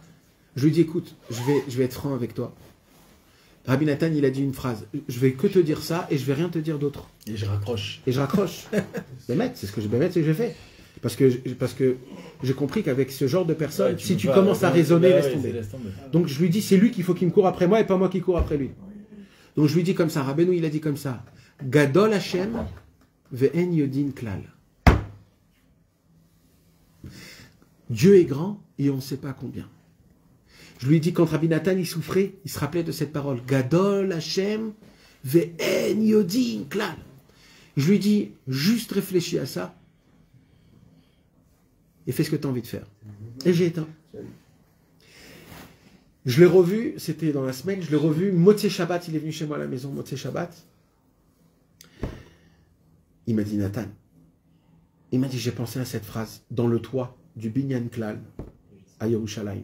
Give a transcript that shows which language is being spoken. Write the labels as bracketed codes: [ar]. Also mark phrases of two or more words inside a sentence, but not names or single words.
[fr] Je lui dis, écoute, je vais être franc avec toi. Rabbi Nathan, il a dit une phrase, je vais que te dire ça et je vais rien te dire d'autre. Et je raccroche. Et je raccroche. C'est ce que j'ai fait. Parce que j'ai compris qu'avec ce genre de personne, Ouais, si tu commences à raisonner, laisse tomber. laisse tomber. Donc je lui dis, c'est lui qu'il faut qu'il me court après moi et pas moi qui cours après lui. Donc je lui dis comme ça, Rabbeinu, il a dit comme ça, [he] גדול השם ואין יודעין כלל. [fr] Dieu est grand et on ne sait pas combien. Je lui dis, quand Rabbi Nathan il souffrait, il se rappelait de cette parole, [he] גדול השם ואין יודעין כלל. [fr] Je lui dis, juste réfléchis à ça et fais ce que tu as envie de faire. Et j'ai éteint. Je l'ai revu, c'était dans la semaine, je l'ai revu, [he] מוצאי שבת, [fr] il est venu chez moi à la maison, [he] מוצאי שבת. [fr] Il m'a dit, Nathan, il m'a dit, j'ai pensé à cette phrase, dans le toit du Binyan Klal, à Yerushalayim.